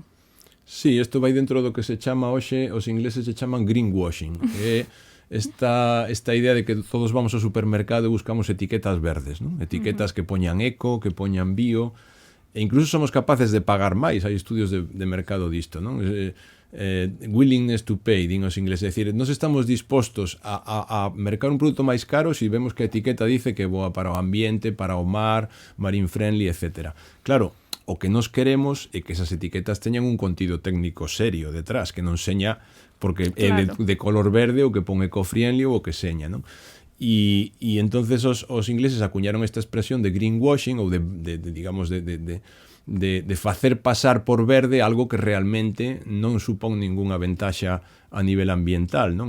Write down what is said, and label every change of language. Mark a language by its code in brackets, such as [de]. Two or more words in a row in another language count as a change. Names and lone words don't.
[gl] Sí, isto vai dentro do que se chama hoxe, os ingleses se chaman greenwashing, que é esta idea de que todos vamos ao supermercado e buscamos etiquetas verdes, non? Etiquetas que poñan eco, que poñan bio, e incluso somos capaces de pagar máis. Hai estudios de mercado disto, non? [en] Willingness to pay, [gl] din os ingleses, é dicir, nos estamos dispostos a mercar un produto máis caro se vemos que a etiqueta dice que é boa para o ambiente, para o mar, [en] marine friendly, etc. [gl] Claro, o que nos queremos é que esas etiquetas teñan un contido técnico serio detrás, que non seña porque claro, é de color verde ou que pon eco-friendly ou o que seña, non? E entonces os ingleses acuñaron esta expresión de greenwashing ou digamos de facer pasar por verde algo que realmente non supón ningunha ventaxa a nivel ambiental, non?